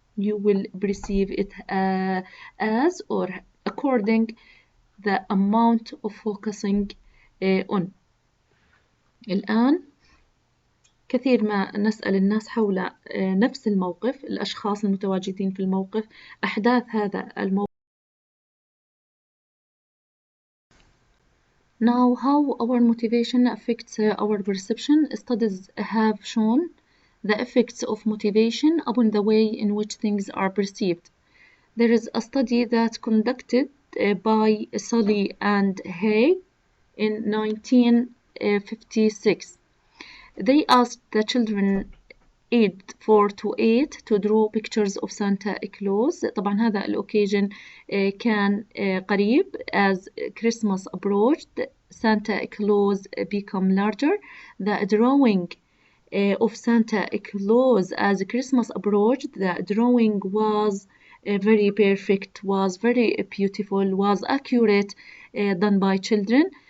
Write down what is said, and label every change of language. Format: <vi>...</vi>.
<en>You will perceive it as or according the amount of focusing on.</en> <ar>الآن كثير ما نسأل الناس حول نفس الموقف، الأشخاص المتواجدين في الموقف، أحداث هذا الموقف.</ar> <en>Now, how our motivation affects our perception. Studies have shown the effects of motivation upon the way in which things are perceived. There is a study that conducted by Sully and Hay in 1956. They asked the children aged 4 to 8 to draw pictures of Santa Claus.</en> <ar>طبعا هذا الأوكيجن كان قريب.</ar> <en>As Christmas approached, Santa Claus become larger. The drawing of Santa Claus as Christmas approached, the drawing was very perfect, was very beautiful, was accurate, done by children.</en>